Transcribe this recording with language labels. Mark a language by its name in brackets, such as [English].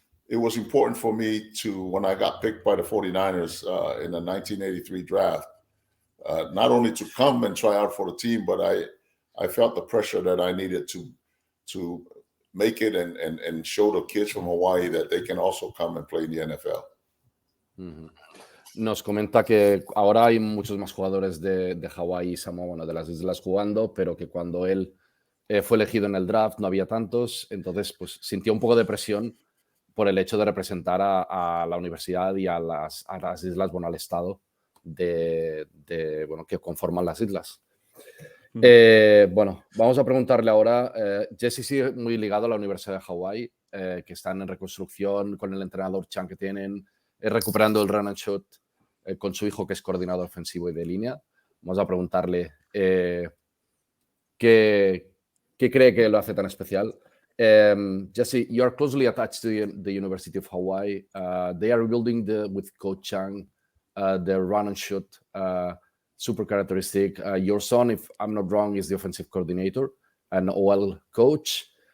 [English] it was important for me to, when I got picked by the 49ers in the 1983 draft, not only to come and try out for the team, but I felt the pressure that I needed to make it and show the kids from Hawaii that they can also come and play in the NFL. Uh-huh. [Spanish] Nos comenta que ahora hay muchos más jugadores de Hawái y Samoa, bueno, de las islas jugando, pero que cuando él fue elegido en el draft no había tantos, entonces pues sintió un poco de presión por el hecho de representar a la universidad y a las islas, bueno, al estado bueno, que conforman las islas. Bueno, vamos a preguntarle ahora, Jesse sigue muy ligado a la Universidad de Hawái, que están en reconstrucción con el entrenador Chan que tienen, recuperando el run and shot con su hijo que es coordinador ofensivo y de línea. Vamos a preguntarle qué cree que lo hace tan especial. [English] Jesse, you are closely attached to the University of Hawaii. They are rebuilding with Coach Chang the run and shoot super characteristic. Your son, if I'm not wrong, is the offensive coordinator and OL coach.